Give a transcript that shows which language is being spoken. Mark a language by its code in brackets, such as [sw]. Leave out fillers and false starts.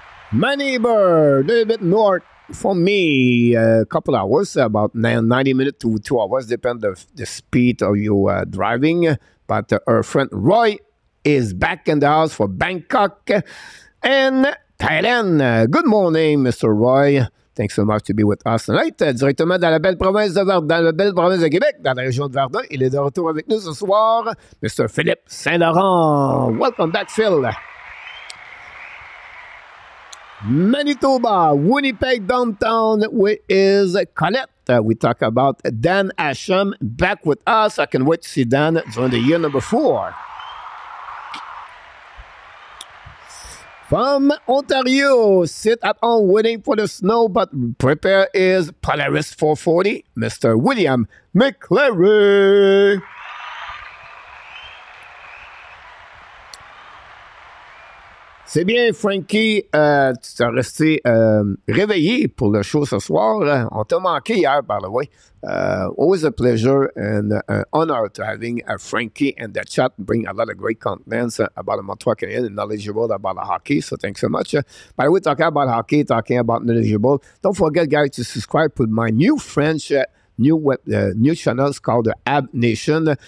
[en] My neighbor, a little bit north from me, a couple hours, about 90 minutes to 2 hours, depend on the speed of your driving. But our friend Roy is back in the house for Bangkok and Thailand. Good morning, Mr. Roy. Thanks so much to be with us tonight. [fr] Directement dans la belle province de Verdun, dans la belle province de Québec, dans la région de Verdun. Il est de retour avec nous ce soir, Mr. [en] Philippe Saint-Laurent. Welcome back, Phil. Manitoba, Winnipeg downtown with is Colette. We talk about Dan Asham back with us. I can wait to see Dan during the year number 4. From Ontario, sit at home waiting for the snow, but prepare is Polaris 440, Mr. William McClary. [fr] C'est bien, Frankie, tu t'es resté réveillé pour le show ce soir. On t'a manqué hier, [en] by the way. Always a pleasure and an honor to having Frankie and the chat bring a lot of great contents about the Montreal Canadiens and knowledgeable about the hockey. So thanks so much. By the way, talking about hockey, talking about knowledgeable, don't forget, guys, to subscribe to my new French new channels called the Habs Nation.